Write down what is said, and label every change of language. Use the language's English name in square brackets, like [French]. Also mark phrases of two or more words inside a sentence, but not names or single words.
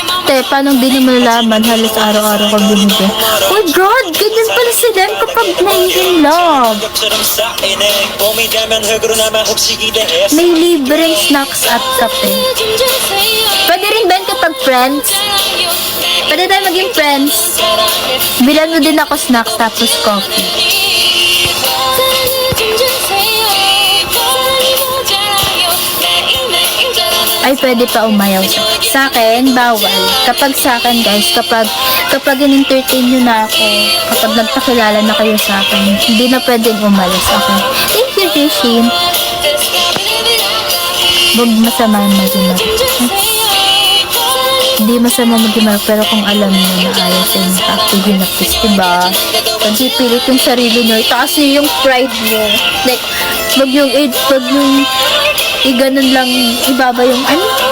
[Filipino] Ate, paano di naman nalaman? Halos araw-araw ko binigyan. [English] Oh my God! [Filipino] Ganyan pala sila kapag na-in love. [Korean] 벽처럼 쌓이네 봄이 되면 흙으로 남아 혹시 기대했어 [Filipino] May libreng snacks at kape. Pwede rin ba yun kapag friends? Pwede tayo maging friends. Bilan mo din ako snacks tapos coffee. Ay, pwede pa umayaw siya. Sa akin, bawal. Kapag sa akin, guys, kapag in-entertain nyo na ako, kapag nagpakilala na kayo sa akin, hindi na pwedeng umalis ako. [English] Thank you, [Filipino] Rishin. Huwag masama mag-imar. Hindi masama mag-imar, pero kung alam nyo na ayaw sa inyo, sige na please, diba? Pagpipilit yung sarili nyo, itaas nyo yung pride nyo. Like, wag yung ganun lang, ibaba yung ano.